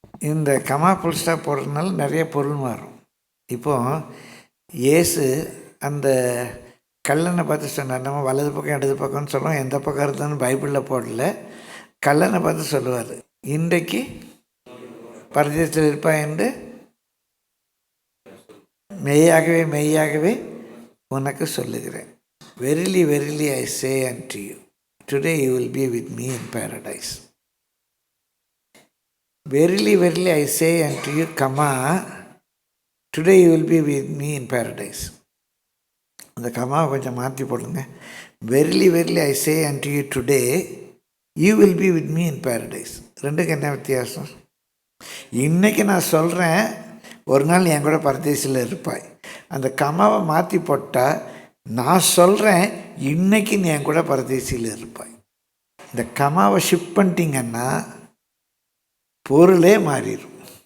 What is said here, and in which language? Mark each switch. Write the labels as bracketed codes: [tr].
[ta] இந்த comma full stop போடுறதுனால நிறைய பொருள் மாறும். இப்போது இயேசு அந்த கல்லனை பார்த்து சொன்னார், நம்ம வலது பக்கம் இடது பக்கம்னு சொல்லுவோம், எந்த பக்கம் இருந்தாலும் பைபிளில் போடல. கல்லனை பார்த்து சொல்லுவார், இன்றைக்கு பரதேசத்தில் இருப்பாய் என்று மெய்யாகவே உனக்கு சொல்லுகிறேன். [en] Verily, verily, I say unto you, today you will be with me in paradise. Verily, verily, I say unto you, today you will be with me in paradise. [ta] அந்த கமாவை கொஞ்சம் மாற்றி போடுங்க. [en] Verily, verily, I say unto you, today you will be with me in paradise. [ta] ரெண்டுக்கு என்ன வித்தியாசம்? இன்றைக்கி நான் சொல்கிறேன், ஒரு நாள் என் கூட பரதேசில் இருப்பாய். அந்த கமாவை மாற்றி போட்டால் நான் சொல்கிறேன், இன்னைக்கு நீ என் கூட பரதேசியில் இருப்பாய். இந்த கமாவை ஷிஃப்ட் பண்ணிட்டீங்கன்னா பொருளே மாறிடும்.